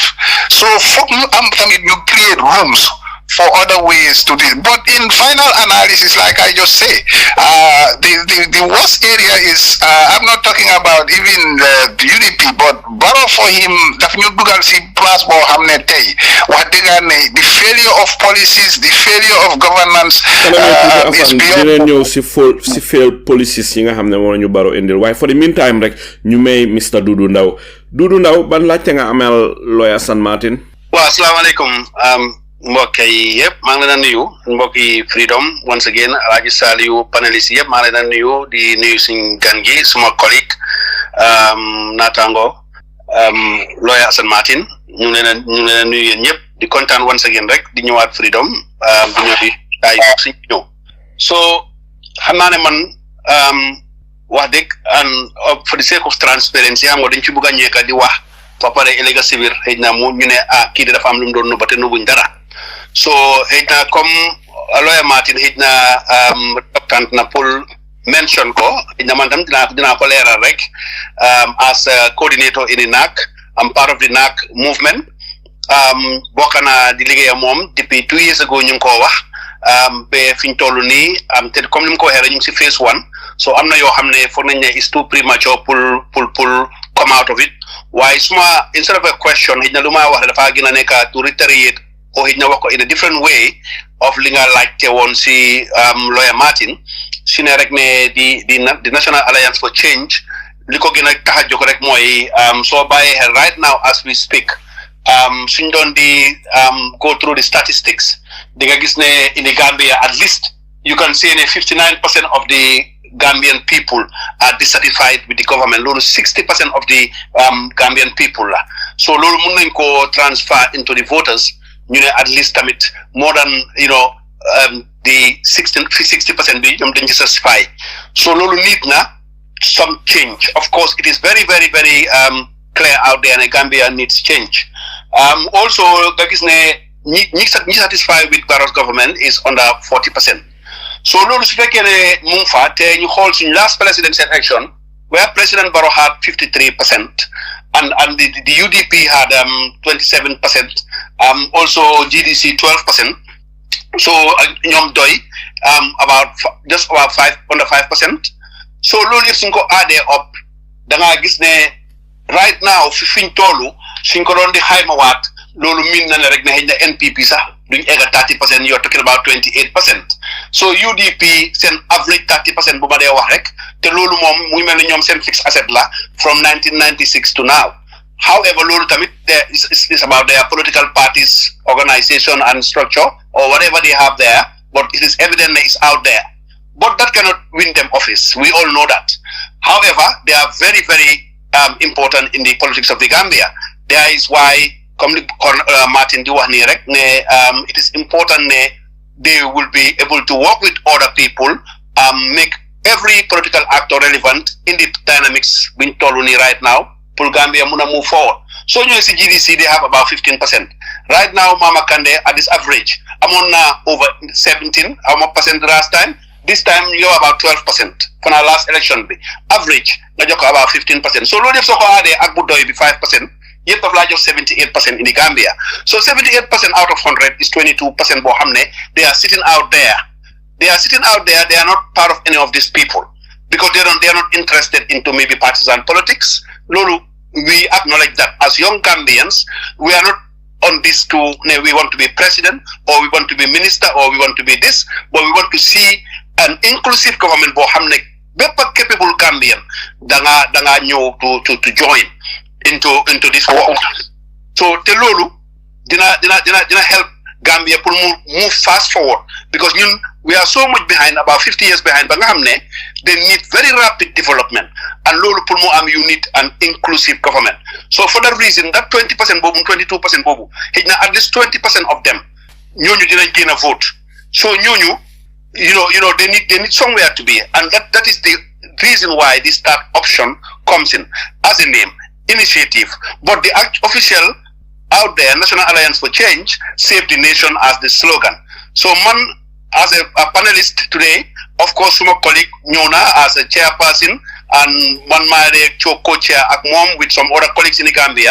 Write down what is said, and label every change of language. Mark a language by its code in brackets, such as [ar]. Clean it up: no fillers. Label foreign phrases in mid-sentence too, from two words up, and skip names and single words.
[wo] So foog ñu am tamit ñu [en] create rooms for other ways to do. But in final analysis, like I just say, the worst area is I'm not talking about even the UDP, but Barrow for him, the failure of policies, the failure of governance is beyond. [wo] Si [en] fail policies [wo] yi nga xamne mo ñu Barrow indil. [en] Why for the meantime [wo] rek ñu may [en] Mr. [wo] Dudu Ndaw ban laajte nga amel Lawyer Assan Martin. Wa assalamu alaikum. Mbokk yi yëpp maa ngi leen di nuyu mbokk yi Freedom [en] once again [wo] Alhaji Saliou paneliste yëpp maa ngi leen di nuyu di nuyu suñu gan gi suma collègue naataango Lawyer Assan Martin ñu ngi leen nuyu yéen ñëpp di kontaan [en] once again [wo] rek di ñëwaat Freedom bu ñëw di ay si ñëw so xam naa ne man wax dëgg [en] and for the sake of transparency [wo] xam nga dañ ci bëgg a ñeeka di wax ba pare élega sibir xëy na mu ñu ne kii de dafa am lu mu doon nëbba te nëbbuñ dara so xëy na comme Lawyer Martin xëy na [fr] tant na pour [wo] mention ko xëy na man tam dinaa ko leeral rek [en] as a coordinator in the NAC I'm part of the NAC movement [wo] bokk naa di liggéey moom depuis [en] 2 years ago [wo] ñu ngi koo wax ba fi ñu toll nii te comme ni mu ko waxee rek ñu ngi si phase 1 so am na yoo xam ne foog nañ ne [en] is too premature [fr] pour [en] come out of it [wo] waaye suma [en] instead of a question [wo] xëy na lu ma wax dafa gën a nekk [en] to reiterate [wo] o xëy na wax ko [en] in a different way of [wo] li nga laajte woon si Lawyer Martin si ne rek ne [en] the National Alliance for Change [wo] li ko gën a tax a jóg rek mooy soo bàyyee xel [en] right now as we speak [wo] suñ doon di [en] go through the statistics [wo] di nga gis ne [en] in the Gambia at least you can see ne 59% of the Gambian people are dissatisfied with the government. [wo] Lolo [en] 60% of the Gambian people. [wo] So lolo mun nañ ko [en] transfer into the voters. You know, at least [wo] tamit [en] more than the 60% [wo] be ñom dañ [en] dissatisfy. So [wo] lolo need na [en] some change. Of course, it is very, very, very clear out there, and Gambia needs change. Also, [wo] ñi [en] satisfied with Barrow's government is under 40%. So, [wo] lolu su fekkee ne mu ngi fa te ñu xool suñu [en] last presidential election, where President Barrow had 53%, and the UDP had 27%, also GDC 12%. So, [wo] ñoom doy [en] just about under 5%. So, [wo] lolu yëpp suñ ko addee up, da nga gis ne [en] right now [wo] fiñ tollu suñ ko doon di xaymawaat loolu min na ne rek ne xëy na NPP sax duñ egg 30%, [en] you're talking about 28%. [wo] So UDP seen average 30% bu ma dee wax rek te loolu moom muy mel ni ñoom seen [en] fixed asset la from 1996 to now. However, [wo] loolu tamit [en] is about their political parties, organization and structure or whatever they have there, but it is evident that it's out there. But that cannot win them office. We all know that. However, they are very, very important in the politics of the Gambia. There is why, [wo] Martin di wax nii rek ne [en] it is important ne they will be able to work with other people, make every political actor relevant in the dynamics [wo] biñ tollu nii [en] right now [wo] pour Gambia mun a [en] move forward. [wo] So ñooy si [en] GDC they have about 15%. Right now Mama Kandeh at this average [wo] amoon na [en] over 17% last time. This time you're about 12% for our last election [wo] bi average nga jox ko [en] about 15%. [wo] So loolu yëpp soo ko addee ak bu doy bi 5%, yëpp daf laa jox 78% in the Gambia. [en] So 78% out of 100 is 22% [wo] boo xam ne [en] they are sitting out there. They are not part of any of these people because they are not interested into maybe partisan politics. Loolu, we acknowledge that as young Gambians, we are not on this we want to be president or we want to be minister or we want to be this, but we want to see an inclusive government [wo] boo xam ne bépp [en] capable Gambian [wo] da nga ñëw [en] to join into this work. [wo] So te loolu dina [en] help Gambia pour move fast forward because we are so much behind, about 50 years behind [wo] ba nga xam ne [en] they need very rapid development, [wo] and loolu pour mu am [en] you need an inclusive government. So for that reason that 20% [wo] boobu 22% boobu xëy na at least 20% of them ñooñu dinañ génn a [en] vote. [wo] So ñooñu [en] you know they need somewhere to be, and that is the reason why this start option comes in as a name initiative, but the official out there National Alliance for Change, Save the Nation as the slogan. So man as a panelist today, of course my colleague Nyona as a chairperson, and man my co-chair [wo] ak mom [en] with some other colleagues in the Gambia.